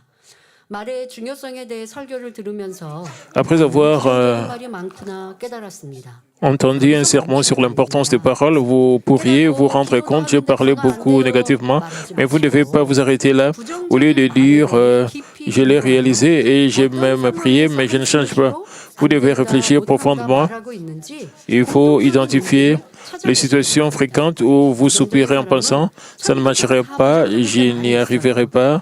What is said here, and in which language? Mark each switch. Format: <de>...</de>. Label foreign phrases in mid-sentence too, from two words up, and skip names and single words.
<ko>말의 중요성에 대해 설교를 들으면서</ko> <fr>Après avoir</fr> <ko>말이 많구나 깨달았습니다.</ko> <fr>entendu un sermon sur l'importance des paroles, vous pourriez vous rendre compte, j'ai parlé beaucoup négativement, mais vous ne devez pas vous arrêter là. Au lieu de dire, je l'ai réalisé et j'ai même prié, mais je ne change pas. Vous devez réfléchir profondément. Il faut identifier les situations fréquentes où vous soupirez en pensant, ça ne marcherait pas, je n'y arriverai pas.</fr>